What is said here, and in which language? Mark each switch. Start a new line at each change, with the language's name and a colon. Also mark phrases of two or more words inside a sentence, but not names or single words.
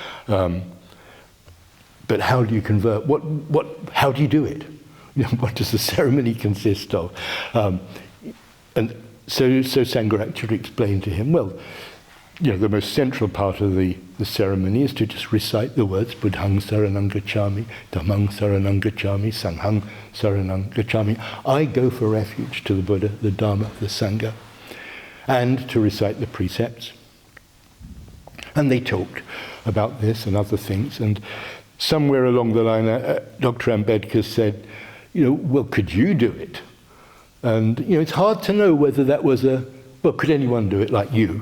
English: But how do you convert? How do you do it? What does the ceremony consist of? And so Sangharakshita explained to him, the most central part of the ceremony is to just recite the words
Pali: Buddhang Saranang Gacchami, Dhammang Saranang Gacchami, Sanghang Saranang Gacchami.
English: I go for refuge to the Buddha, the Dhamma, the Sangha, and to recite the precepts. And they talked about this and other things, and somewhere along the line, Dr. Ambedkar said, could you do it? And, it's hard to know whether that was could anyone do it like you?